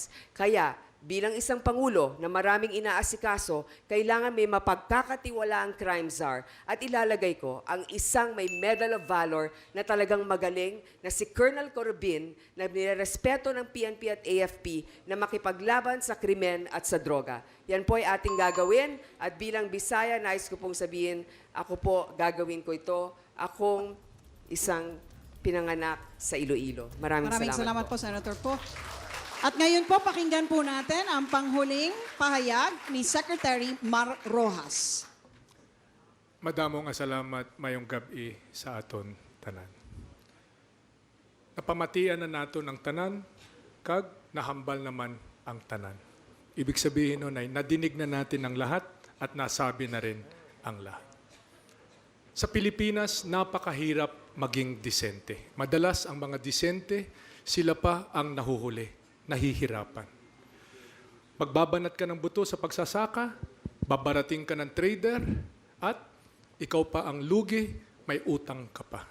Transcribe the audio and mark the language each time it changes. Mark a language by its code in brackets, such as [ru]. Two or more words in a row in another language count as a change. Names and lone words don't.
[tl] Kaya, bilang isang Pangulo na maraming inaasikaso, kailangan may mapagkakatiwalaang [en] crime czar [tl] at ilalagay ko ang isang may Medal of Valor na talagang magaling na si Colonel Corobin na nirerespeto ng PNP at AFP na makipaglaban sa krimen at sa droga. Yan po ay ating gagawin at bilang Bisaya, nais ko pong sabihin, ako po gagawin ko ito. Akong isang pinanganak sa Iloilo. Maraming salamat po, Senator Po. At ngayon po, pakinggan po natin ang panghuling pahayag ni Secretary Mar Rojas. [hil] Madamong salamat mayong gabi sa aton tanan. Napamatian na nato ng tanan, kag nahambal naman ang tanan. [tl] Ibig sabihin nun ay nadinig na natin ang lahat at nasabi na rin ang lahat. Sa Pilipinas, napakahirap maging disente. Madalas ang mga disente, sila pa ang nahuhuli. Nahihirapan. Magbabanat ka ng buto sa pagsasaka, babarating ka ng trader, at ikaw pa ang lugi, may utang ka pa.